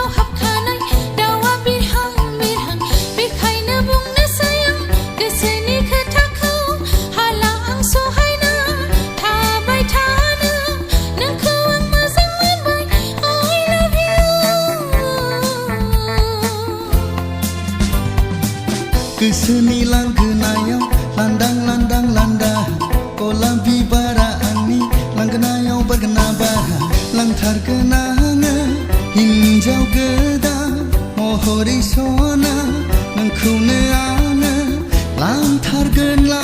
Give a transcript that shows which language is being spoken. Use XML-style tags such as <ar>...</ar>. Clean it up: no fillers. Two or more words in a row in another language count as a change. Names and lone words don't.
<brx>हाबखानाय दाउआ बिरहां बिरहां बेखायनो बुंनोसै आं गोसोनि खोथाखौ हाला आं सहायनो थाबाय थानो नोंखौ आं मोजां मोनबाय</brx> <en>I love you</en> <brx>गोसोनि लांगोनायाव लांदां लांदां लांदां गलाब बिबारा आंनि लांगोनायाव बारगोना बारा लांथारगोन आङो हिन्जाव गोदान महरै सना नोंखौनो आङो लांथारगोन</brx>